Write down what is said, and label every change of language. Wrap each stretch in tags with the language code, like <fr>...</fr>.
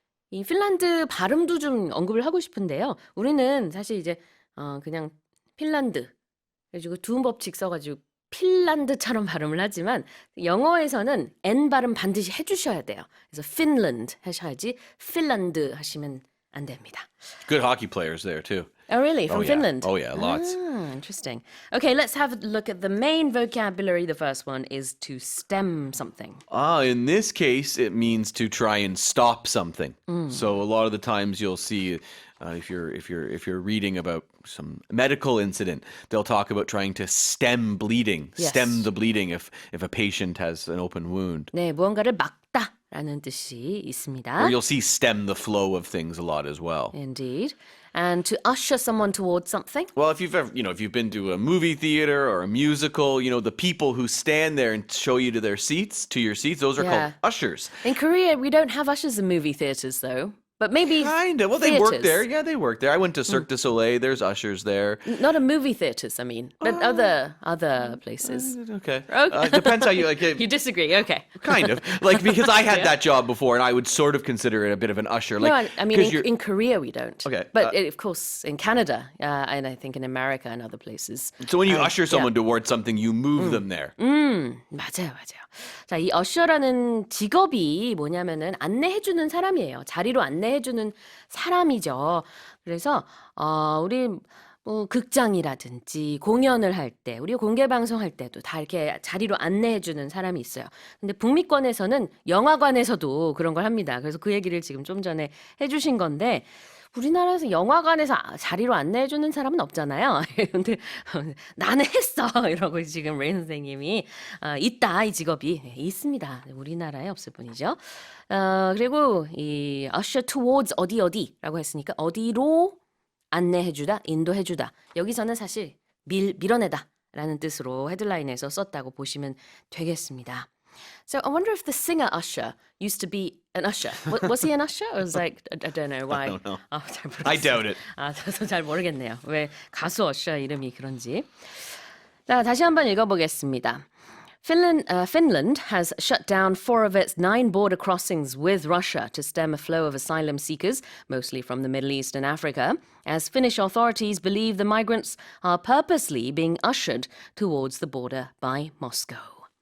<ko>이 핀란드 발음도 좀 언급을 하고 싶은데요. 우리는 사실 이제 그냥 핀란드 그래가지고 두음 법칙 써가지고 핀란드처럼 발음을 하지만 영어에서는 N 발음 반드시 해주셔야 돼요. 그래서 핀란드 하셔야지 핀란드 하시면 안 됩니다.</ko> <en>Good hockey players there too. Oh, really? From yeah. Finland? Oh, yeah, lots. Interesting. Okay, let's have a look at the main vocabulary. The first one is to stem something. In this case, it means to try and stop something. So a lot of the times you'll see, if you're reading about some medical incident, they'll talk about trying to stem bleeding, Yes. stem the bleeding if a patient has an open wound.</en> <ko>네, 무언가를 막다라는 뜻이</ko> <en>Or</en> <ko>있습니다.</ko> <en>you'll see stem the flow of things a lot as well. Indeed. And to usher someone towards something. Well, if you've ever, if you've been to a movie theater or a musical, the people who stand there and show you to your seats, those are called ushers. In Korea, we don't have ushers in movie theaters, though. But maybe Kind of. Well, they work theaters. there. Yeah, they work there. I went to Cirque du Soleil. There's ushers there. Not a movie theaters, I mean, but other places. Okay. Depends how you like it. You disagree? Okay. Kind of. Because I had that job before, and I would sort of consider it a bit of an usher. No, Like, I mean, 'cause you're- in Korea we don't. Okay, But of course, in Canada, and I think in America and other places. so when you usher someone towards something, you move them there.</en> <ko>맞아요. 자, 이 어셔라는 직업이 뭐냐면은 안내해주는 사람이에요. 자리로 안내해주는 사람이죠. 그래서 우리 뭐 극장이라든지 공연을 할 때, 우리 공개 방송할 때도 다 이렇게 자리로 안내해주는 사람이 있어요. 근데 북미권에서는 영화관에서도 그런 걸 합니다. 그래서 그 얘기를 지금 좀 전에 해주신 건데. 우리나라에서 영화관에서 자리로 안내해주는 사람은 없잖아요. 근데 나는 했어. 이러고 지금 레인 선생님이 있다. 이 직업이 있습니다. 우리나라에 없을 뿐이죠. 그리고 이 usher towards 어디라고 했으니까 어디로 안내해주다, 인도해주다. 여기서는 사실 밀어내다 라는 뜻으로 헤드라인에서 썼다고 보시면 되겠습니다.</ko> <en>So I wonder if the singer Usher used to be an usher. Was he an usher? Or was like I don't know why. I don't know.</en> <ko>잘 모르겠어요.</ko> <en>I doubt it.</en> <ko>저도 잘 모르겠네요. 왜 가수 어셔 이름이 그런지. 자, 다시 한번 읽어보겠습니다.</ko> <en>Finland has shut down 4 of its 9 border crossings with Russia to stem a flow of asylum seekers, mostly from the Middle East and Africa, as Finnish authorities believe the migrants are purposely being ushered towards the border by Moscow.</en>